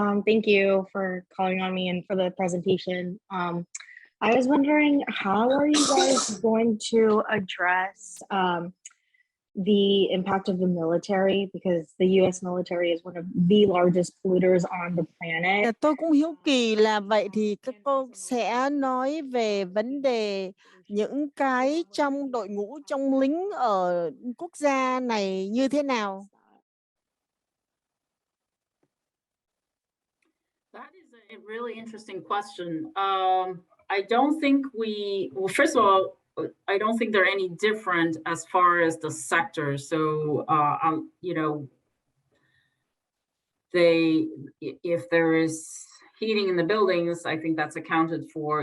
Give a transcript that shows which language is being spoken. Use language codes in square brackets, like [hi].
[en] Thank you for calling on me and for the presentation. I was wondering, how are you guys going to address the impact of the military? Because the US military is one of the largest polluters on the planet. [vi] Tôi cũng hiếu kỳ là vậy thì các cô sẽ nói về vấn đề những cái trong đội ngũ trong lính ở quốc gia này như thế nào? [en] That is a really interesting question. I don't think well, first of all, I don't think they're any different as far as the sectors. So, you know, if there is heating in the buildings, I think that's accounted for.